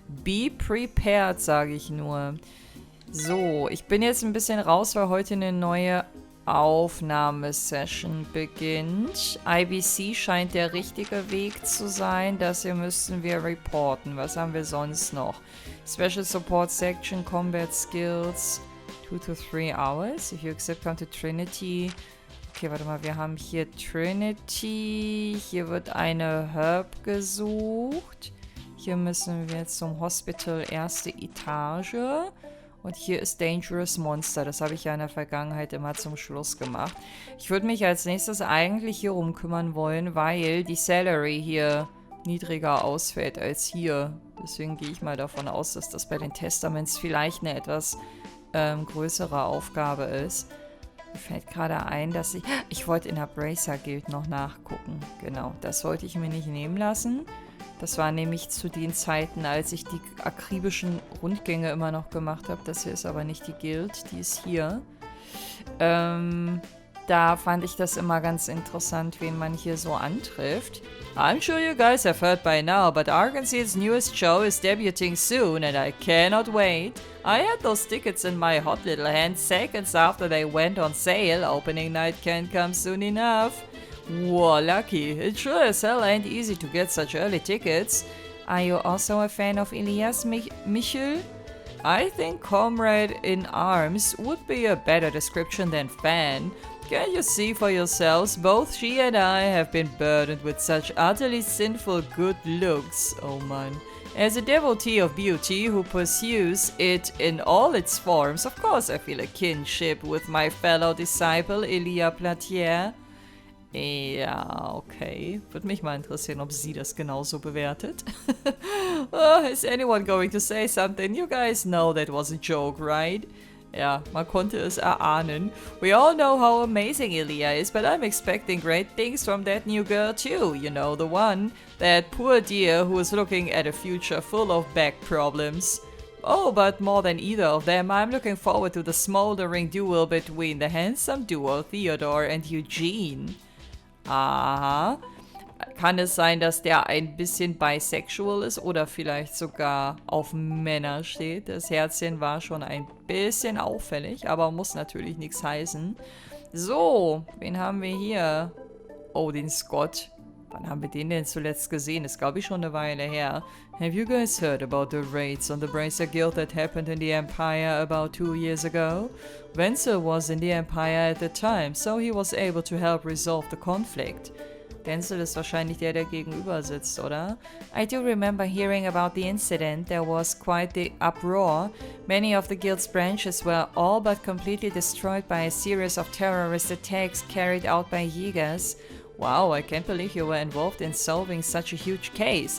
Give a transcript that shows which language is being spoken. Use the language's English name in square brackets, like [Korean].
[English] Be prepared, [German] sage ich nur. So, ich bin jetzt ein bisschen raus, weil heute eine neue Aufnahmesession beginnt. IBC scheint der richtige Weg zu sein. Das hier müssen wir reporten. Was haben wir sonst noch? [English] Special Support Section, Combat Skills, 2 to 3 hours. If you accept come to Trinity. [German] Okay, warte mal, wir haben hier Trinity. Hier wird eine Herb gesucht. Hier müssen wir zum Hospital erste Etage. Und hier ist Dangerous Monster. Das habe ich ja in der Vergangenheit immer zum Schluss gemacht. Ich würde mich als nächstes eigentlich hier kümmern wollen, weil die Salary hier niedriger ausfällt als hier. Deswegen gehe ich mal davon aus, dass das bei den Testaments vielleicht eine etwas größere Aufgabe ist. Mir fällt gerade ein, dass ich wollte in der Bracer Guild noch nachgucken. Genau, das wollte ich mir nicht nehmen lassen. Das war nämlich zu den Zeiten, als ich die akribischen Rundgänge immer noch gemacht habe. Das hier ist aber nicht die Guild, die ist hier. Da fand ich das immer ganz interessant, wen man hier so antrifft. [English] I'm sure you guys have heard by now, but Arkansas's newest show is debuting soon and I cannot wait. I had those tickets in my hot little hand seconds after they went on sale. Opening night can't come soon enough. Whoa, lucky. It sure as hell ain't easy to get such early tickets. Are you also a fan of Elias Michel? I think Comrade in Arms would be a better description than fan. Can you see for yourselves? Both she and I have been burdened with such utterly sinful good looks. Oh man. As a devotee of beauty who pursues it in all its forms, of course I feel a kinship with my fellow disciple Elia Platier. [German] Ja, okay. Würde mich mal interessieren, ob sie das genauso bewertet. [English] Oh, is anyone going to say something? You guys know that was a joke, right? [German] Ja, man konnte es erahnen. [English] We all know how amazing Elia is, but I'm expecting great things from that new girl too. You know, the one, that poor dear who is looking at a future full of back problems. Oh, but more than either of them, I'm looking forward to the smoldering duel between the handsome duo Theodore and Eugene. Aha. [German] Kann es sein, dass der ein bisschen bisexual ist oder vielleicht sogar auf Männer steht? Das Herzchen war schon ein bisschen auffällig, aber muss natürlich nichts heißen. So, wen haben wir hier? Oh, den Scott. Wann haben wir den denn zuletzt gesehen? Ist, glaube ich, schon eine Weile her. [English] Have you guys heard about the raids on the Bracer Guild that happened in the Empire about 2 years ago? Wenzel was in the Empire at the time, so he was able to help resolve the conflict. [German] Wenzel ist wahrscheinlich der, der gegenüber sitzt, oder? [English] I do remember hearing about the incident. There was quite the uproar. Many of the guild's branches were all but completely destroyed by a series of terrorist attacks carried out by Jägers. Wow, I can't believe you were involved in solving such a huge case.